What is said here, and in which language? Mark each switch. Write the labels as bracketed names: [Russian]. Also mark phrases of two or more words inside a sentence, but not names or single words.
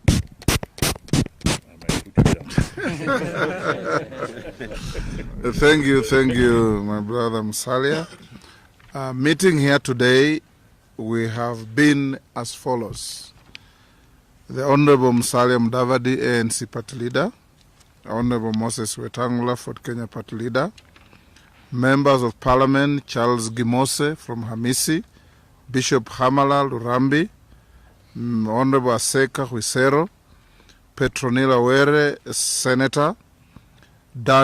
[English] I might put you down. Thank you, my brother Musalia. Meeting here today, we have been as follows. The Honorable Musalia Mudavandi, ANC Party Leader, Honorable Moses Weitagula, Fort Kenya Party Leader, Members of Parliament Charles Gimose from Hamisi, Bishop Hamala Lurambi, Honorable Aseka Huisero, Petronila Were, Senator, Dan